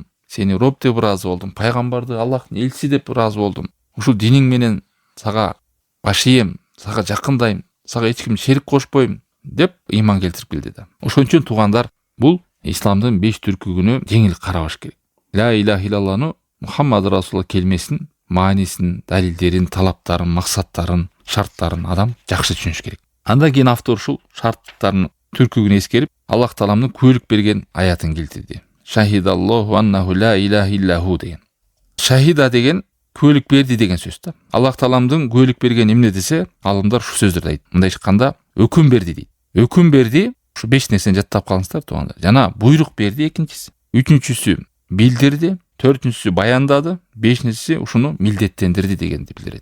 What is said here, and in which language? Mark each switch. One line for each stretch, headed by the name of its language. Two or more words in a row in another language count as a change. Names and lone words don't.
Kyrgyz: Сени Роб деп ыраазы болдум, пайгамбарды Аллахтын элчиси деп ыраазы болдум. Ушул диниң менен сага баш ийем, сага жакындайм, сага эч ким шерик кошпойм деп иман келтирип келди да. Ошон үчүн туугандар, бул исламдын 5 түркүгүнө жеңил карабаш керек. Ла иляха иллаллахны
Arabic: محمد رسول الله
Kyrgyz: келмесин, маанисин, далилдерин, талаптарын, максаттарын, шарттарын адам жакшы түшүнүш керек. Андан кийин автор ушул шарттардын түркүгүн эскерип, Аллах тааламдын күбөлүк берген аятын келтирди.
Arabic: شهد الله أنه لا إله إلا هو деген.
Kyrgyz: Шахида деген күбөлүк берди деген сөз да. Аллах тааламдын күбөлүк берген эмне десе, алымдар ушу сөздөрдү айтты. Мындай айтканда, өкүм берди дейт. Өкүм берди, ушу 5 нерсени жаттап калыңыздар туугандар. Жана буйрук берди экинчиси. Үчүнчүсү билдирди, төртүнчүсү баяндады, бешинчиси ушуну милдеттендирди дегенди билдирет.